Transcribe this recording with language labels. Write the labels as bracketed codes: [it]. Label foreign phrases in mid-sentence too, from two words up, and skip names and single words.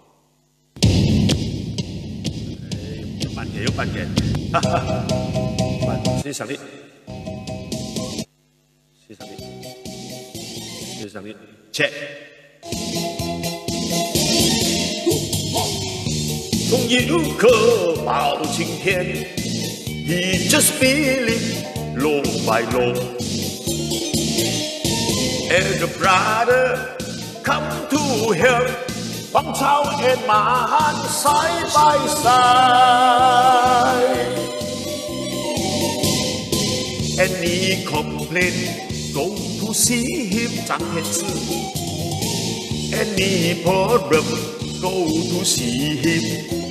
[yue] 有班嘅，哈哈，欣賞你，check。總有個包青天 ， [en] He just believe law by law. And the brother come to help. 王朝 and 馬漢 side by side. Any complaint, go to see him 張天志. Any problem, go to see him.